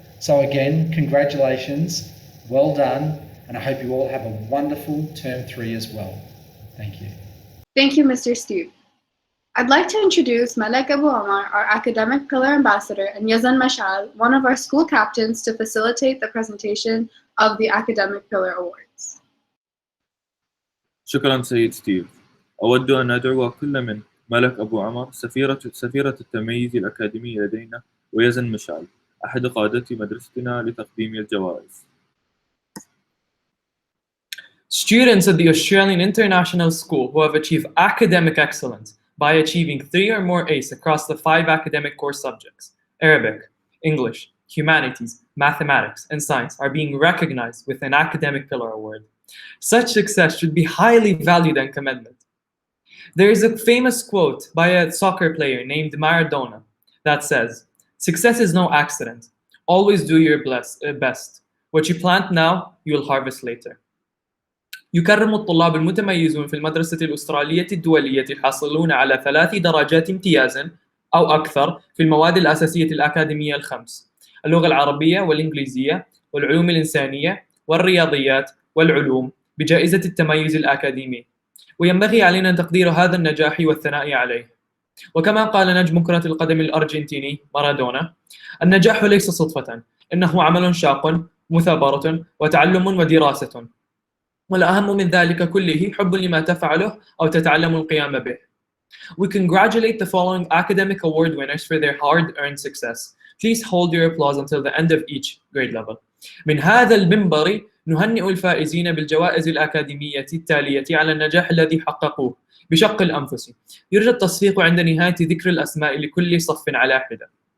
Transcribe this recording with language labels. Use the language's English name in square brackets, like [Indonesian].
[English] So again, congratulations, well done, and I hope you all have a wonderful term 3 as well. Thank you. Thank you, Mr. Steve. I'd like to introduce Malek Abu Omar, our Academic Pillar Ambassador, and Yazan Mashal, one of our school captains, to facilitate the presentation of the Academic Pillar Awards. [Arabic] شكرا سيد ستيف. أود أن أدعو كل من ملك أبو عمر سفيرة التميز الأكاديمي لدينا ويزن مشعل أحد قادة مدرستنا لتقديم الجوائز. [English] Students at the Australian International School who have achieved academic excellence by achieving 3 or more A's across the 5 academic core subjects, Arabic, English, Humanities, Mathematics, and Science, are being recognized with an Academic Pillar Award. Such success should be highly valued and commended. There is a famous quote by a soccer player named Maradona that says, "Success is no accident. Always do your best. What you plant now, you'll harvest later." [Arabic] يكرم الطلاب المتميزون في المدرسة الأسترالية الدولية الحاصلون على 3 درجات امتياز أو أكثر في المواد الأساسية الأكاديمية الخمس: اللغة العربية والإنجليزية والعلوم الإنسانية والرياضيات والعلوم بجائزة التميز الأكاديمي، وينبغي علينا تقدير هذا النجاح والثناء عليه. وكما قال نجم كرة القدم الأرجنتيني مارادونا: النجاح ليس صدفة، إنه عمل شاق، مثابرة، وتعلم ودراسة، والأهم من ذلك كله حب لما تفعله أو تتعلم القيام به. [English] We congratulate the following academic award winners for their hard-earned success. Please hold your applause until the end of each grade level. [Arabic] من هذا المنبر نهنئ الفائزين بالجوائز الأكاديمية التالية على النجاح الذي حققوه بشق الأنفس. يرجى التصفيق عند نهاية ذكر الأسماء لكل صف على حدة.